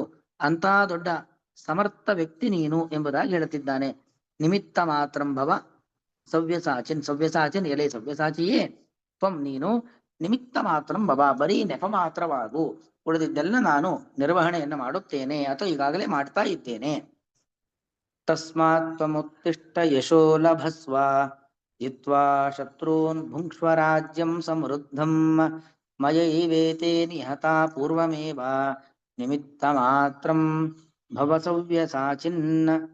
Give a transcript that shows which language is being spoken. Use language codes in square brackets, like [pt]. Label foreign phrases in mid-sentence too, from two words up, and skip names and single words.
[kn] ಅಂತ ದೊಡ್ಡ ಸಮರ್ಥ ವ್ಯಕ್ತಿ ನೀನು ಎಂಬುದಾಗಿ ಹೇಳುತ್ತಿದ್ದಾನೆ. [sa] ನಿಮಿತ್ತ ಮಾತ್ರಂ ಭವ ಸವ್ಯಸಾಚಿನ್ [kn] ಎಲೆ ಸವ್ಯಸಾಚಿಯೇ, ತ್ವಂ ನೀನು [sa] ನಿಮಿತ್ತ ಮಾತ್ರಂ ಭವ, [kn] ಬರೀ ನೆಪ ಮಾತ್ರವಾಗು, ಉಳಿದಿದ್ದೆಲ್ಲ ನಾನು ನಿರ್ವಹಣೆಯನ್ನು ಮಾಡುತ್ತೇನೆ ಅಥವಾ ಈಗಾಗಲೇ ಮಾಡ್ತಾ ಇದ್ದೇನೆ. [sa] ತಸ್ಮಾತ್ ತ್ವಮುತ್ತಿಷ್ಠ ಯಶೋ ಲಭಸ್ವ, ಜಿತ್ವಾ ಶತ್ರೂನ್ ಭುಂಕ್ಷ್ವ ರಾಜ್ಯಂ ಸಮೃದ್ಧಂ, ಮಯೈವೇತೆ ನಿಹತಾ ಪೂರ್ವಮೇವ, ನಿಮಿತ್ತ ಮಾತ್ರಂ ಭವ ಸವ್ಯಸಾಚಿನ್.